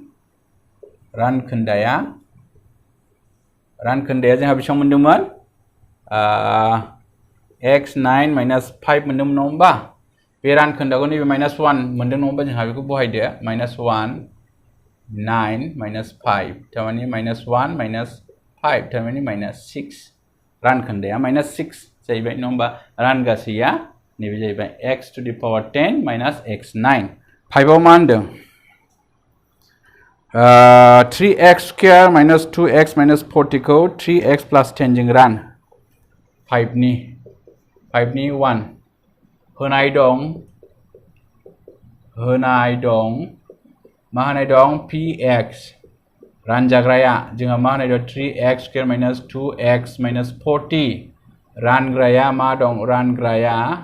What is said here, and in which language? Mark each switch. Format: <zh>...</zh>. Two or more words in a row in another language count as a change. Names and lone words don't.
<brx>जोंहा बेसेबां मोन्दोंमोन</brx> <en>x9 minus 5</en> <brx>मोन्दोंमोन नङा होमबा बे रानखोन्दाखौ नैबे माइनास 1 मोन्दों नङा होमबा जोंहा बेखौ बहायदो</brx> <en>minus 1 9 minus 5</en> <brx>थारमाने</brx> <en>minus 1 minus 5</en> <brx>थारमाने माइनास 6 रानखोन्दाया माइनास 6 जाहैबाय नङा होमबा रानगासैया नैबे जाहैबाय</brx> <en>x to the power 10 minus x9 5</en> <brx>आव मा होनदों</brx> <en>3x square minus 2x minus 40</en> <brx>को</brx> <en>3x plus 10</en> <brx>जों रान 5 नि 1 होनाय दं मा होनाय दं px रानजाग्राया जोंहा मा होनाय दं</brx> <en>3x square minus 2x minus 40</en> <brx>रानग्राया मा दं रानग्राया</brx>